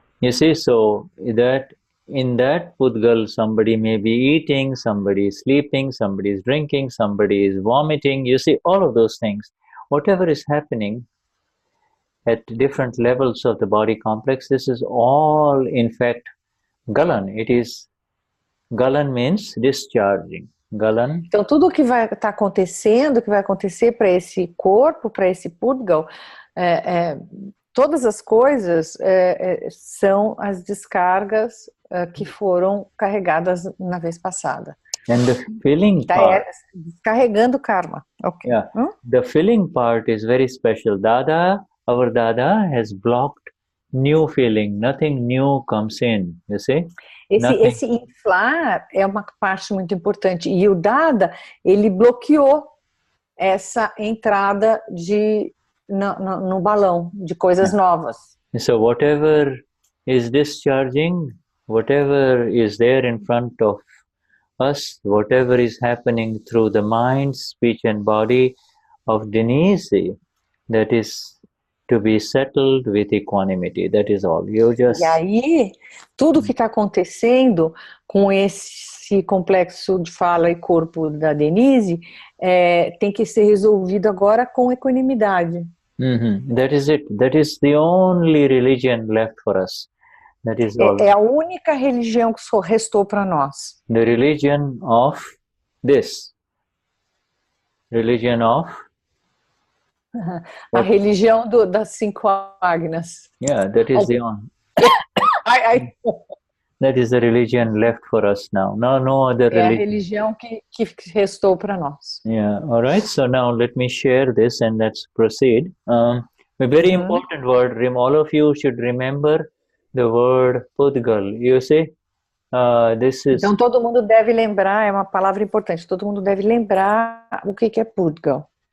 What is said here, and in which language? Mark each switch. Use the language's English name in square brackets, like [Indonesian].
[English] You see, so that in that Pudgal, somebody may be eating, somebody is sleeping, somebody is drinking, somebody is vomiting. You see, all of those things. Whatever is happening at different levels of the body complex, this is all, in fact, Galan. It is, Galan means discharging. Galan. [Portuguese] Então, tudo que vai estar acontecendo, que vai acontecer para esse corpo, para esse Pudgal, todas as coisas são as descargas que foram carregadas na vez passada. [English] And the feeling part, [Portuguese] descarregando karma. Okay. [English] Yeah. The feeling part is very special. Our Dada has blocked new feeling. Nothing new comes in, you see? [Portuguese] Esse inflar é uma parte muito importante. E o Dada, ele bloqueou essa entrada no balão de coisas novas. [English] So whatever is discharging, whatever is there in front of us, whatever is happening through the mind, speech and body of Denize, that is to be settled with equanimity. That is all. [Portuguese] E aí, tudo que está acontecendo com esse complexo de fala e corpo da Denize tem que ser resolvido agora com equanimidade. [English] That is it. That is the only religion left for us. That is all. [Portuguese] É a única religião que só restou para nós. [English] The religion of this. Religion of? [Portuguese] A religião das 5 ágnas. [English] Yeah, that is the only. That is the religion left for us now. No other religion. [Portuguese] É a religião que restou para nós. [English] Yeah, all right. So now let me share this and let's proceed. A very important word. All of you should remember the word Pudgal. You see, this is. [Portuguese] Então todo mundo deve lembrar, é uma palavra importante. Todo mundo deve lembrar o que é Pudgal.